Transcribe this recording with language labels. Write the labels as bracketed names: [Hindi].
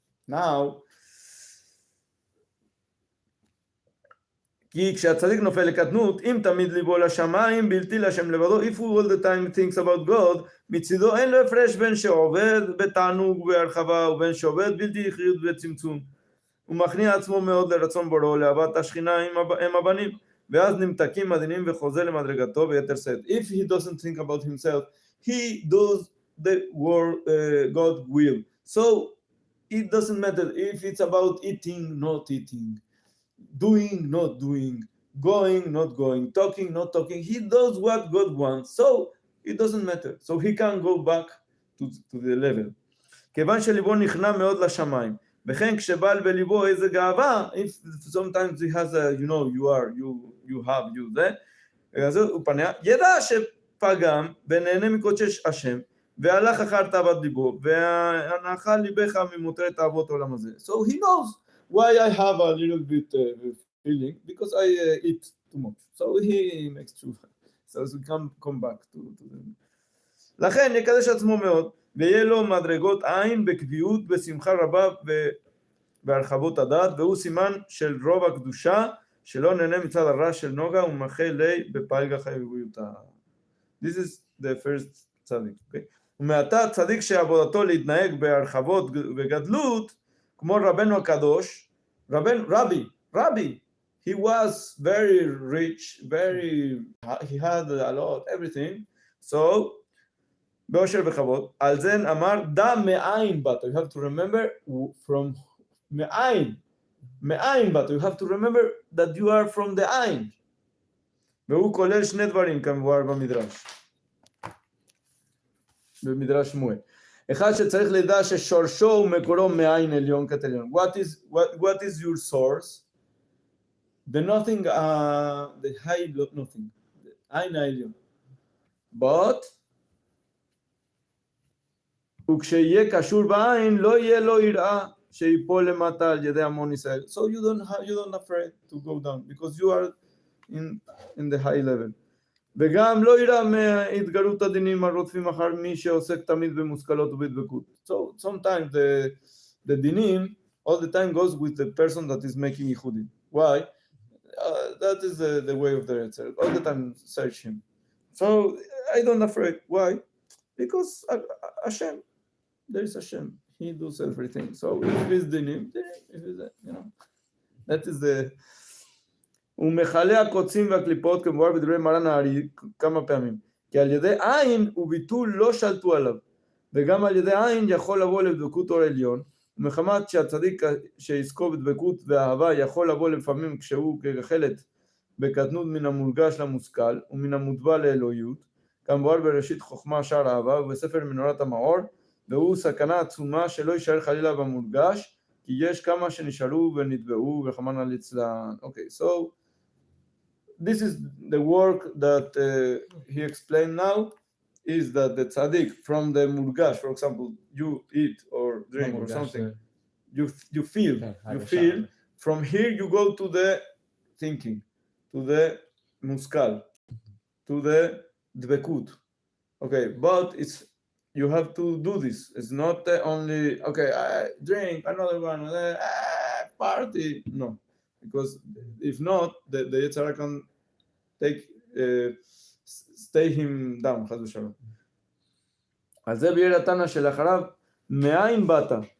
[Hebrew] Now, כי כשהצדיק נופל לקטנות, אם תמיד ליבו לשמיים, בלתי לשם לבדו, [English] if all the time thinks about God, [Hebrew] מצידו אין לו הפרש בין שעובד בתענוג ובהרחבה, ובין שעובד בלתי יחיות וצמצום. הוא מכניע עצמו מאוד לרצון בוראו, לאהבת השכינה עם הבנים, ואז נמתקים עדינים וחוזר למדרגתו ביתר שאת. [English] If he doesn't think about himself, he does the word God will. So it doesn't matter if it's about eating, not eating, doing, not doing, going, not going, talking, not talking. He does what God wants, so it doesn't matter. So he can go back to the level. [Hebrew] כיוון שליבו נכנע מאוד לשמיים, וכן כשבעל בליבו איזה גאווה, [English] if sometimes he has a, you know, you have, [Hebrew] זה, אז הוא פניה, ידע שפגם ונהנה מקודש השם, והלך אחר תאוות ליבו, והנחה ליבך ממותרת תאוות העולם הזה. [English] So he knows why I have a little bit feeling, because I eat too much. So he makes true. So we can come back to them. [Hebrew] לכן יקדש עצמו מאוד, ויהיה לו מדרגות עין בקביעות, בשמחה רבה בהרחבות הדעת, והוא סימן של רוב הקדושה, שלא נהנה מצד הרע של נוגה, ומחה לי בפלגה חיוביותה. [English] This is the first צדיק. Okay? [Hebrew] ומעתה צדיק שעבודתו להתנהג בהרחבות וגדלות, כמו רבנו הקדוש, [English] Rabbi, he was very rich, he had a lot, everything. [Hebrew] So, באושר וכבוד, על זה אמר, דע מאין באת. [English] You have to remember from מאין באת. You have to remember that you are from the עין. [Hebrew] והוא כולל שני דברים כמובן במדרש שמואל. אחד שצריך לדע ששורשו ומקורו מעין עליון כתליון. [English] What is your source? The nothing, the high nothing. [Hebrew] עין העליון. But וכשיהיה קשור בעין, לא יהיה לו יראה שיפול למטה על ידי המון ישראל. [English] So you don't afraid to go down because you are in the high level. [Hebrew] וגם לא יראה מהתגלות הדינים הרודפים אחר מי שעוסק תמיד במושכלות ובדבקות. [English] So sometimes the dinim all the time goes with the person that is making ייחודים. Why? That is the way of the Netsaj. All the time search him. So I don't afraid. Why? Because Hashem, there is Hashem. He does everything. So if it's dinim, if it's, you know, that is the... [Hebrew] ומכלה הקוצים והקליפות כמובן בדברי מרן הארי כמה פעמים, כי על ידי עין וביטול לא שלטו עליו, וגם על ידי עין יכול לבוא לדבקות אור עליון, ומחמת שהצדיק שיזכו בדבקות ואהבה יכול לבוא לפעמים כשהוא כחלת בקטנות מן המורגש למושכל ומן המוטבע לאלוהיות, כמובן בראשית חוכמה שער אהבה ובספר מנורת המאור, והוא סכנה עצומה שלא יישאר חלילה במורגש, כי יש כמה שנשארו ונטבעו וחמנה ליצלן. [English] Okay, so this is the work that he explained now, is that the tzaddik from the murgash, for example, you eat or drink or something, you feel, from here you go to the thinking, to the muskal, to the dvekut. Okay, but it's, you have to do this. It's not only, okay, I drink, another one, party. No, because if not, the Yetzer Hara can take, stay him down, חס ושלום. [Hebrew] אז זה ביאר התנא שלאחריו, מאין באת?